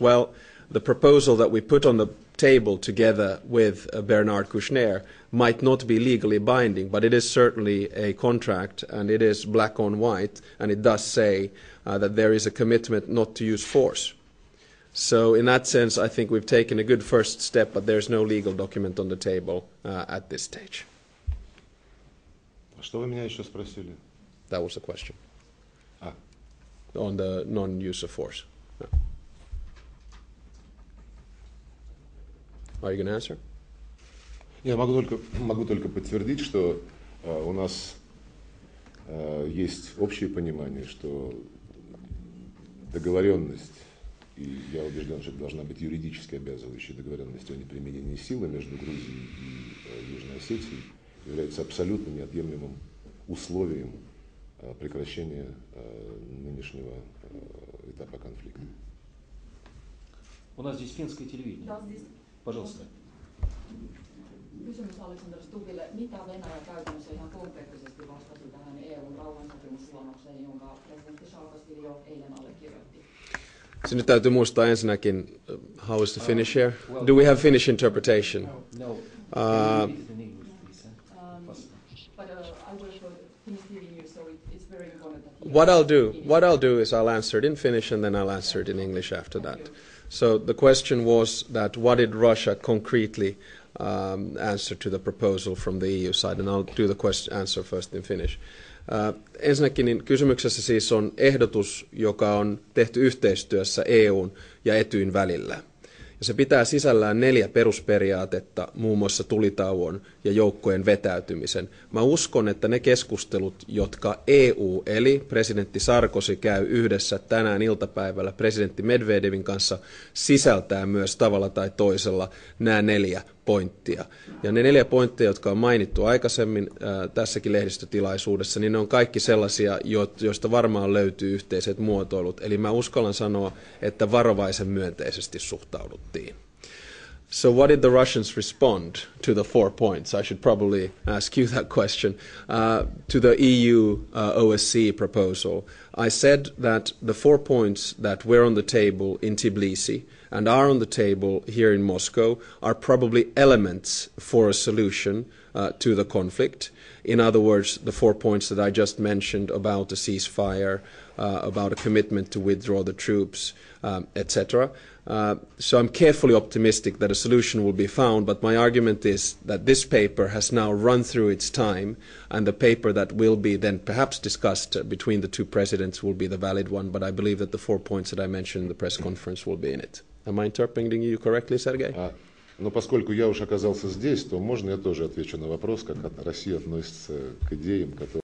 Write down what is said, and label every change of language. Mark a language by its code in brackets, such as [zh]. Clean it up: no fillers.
[en] Well, the proposal that we put on the table together with Bernard Kouchner might not be legally binding, but it is certainly a contract, and it is black on white, and it does say that there is a commitment not to use force. So in that sense, I think we've taken a good first step, but there's no legal document on the table at this stage. [ru] Что вы меня еще спросили? [en] That was the question. On the non-use of force. No. Are you going to answer? [ru] Я могу только подтвердить, что у нас есть общее понимание, что договоренность, и я убежден, что это должна быть юридически обязывающая договоренность о неприменении силы между Грузией и Южной Осетией, является абсолютно неотъемлемым условием прекращения нынешнего этапа конфликта. У нас здесь финское телевидение. Да, здесь. Пожалуйста. [fi] Kysymys Alexander Stubbille. Mitä Venäjä käytännössä ihan konkreettisesti vastasi tähän EU:n rauhansopimusluonnokseen, jonka presidentti Saakashvili jo eilen allekirjoitti? So nyt täytyy muistaa ensinnäkin, [en] how is the Finnish here? Do we have Finnish interpretation? No. Uh, In English, please. But I work for Finnish TV News, so it's very important that What I'll do is I'll answer it in Finnish and then I'll answer it in English after that. So the question was that what did Russia concretely answer to the proposal from the EU side, and I'll do the answer first in Finnish. [fi] Ensinnäkin niin kysymyksessä siis on ehdotus, joka on tehty yhteistyössä EUn ja Etyjin välillä. Ja se pitää sisällään 4 perusperiaatetta, muun muassa tulitauon ja joukkojen vetäytymisen. Mä uskon, että ne keskustelut, jotka EU eli presidentti Sarkozy käy yhdessä tänään iltapäivällä presidentti Medvedevin kanssa, sisältää myös tavalla tai toisella nämä 4 pointtia. Ja ne 4 pointtia, jotka on mainittu aikaisemmin tässäkin lehdistötilaisuudessa, niin ne on kaikki sellaisia, joista varmaan löytyy yhteiset muotoilut. Eli mä uskallan sanoa, että varovaisen myönteisesti suhtauduttiin. [en] So what did the Russians respond to the 4 points? I should probably ask you that question. To the EU OSCE proposal, I said that the 4 points that were on the table in Tbilisi and are on the table here in Moscow are probably elements for a solution to the conflict. In other words, the 4 points that I just mentioned about a ceasefire, about a commitment to withdraw the troops, etc. So I'm carefully optimistic that a solution will be found, but my argument is that this paper has now run through its time, and the paper that will be then perhaps discussed between the two presidents will be the valid one, but I believe that the 4 points that I mentioned in the press conference will be in it. Am I interpreting you correctly, Sergei? [ru] Но поскольку я уж оказался здесь, то можно я тоже отвечу на вопрос, как Россия относится к идеям, которые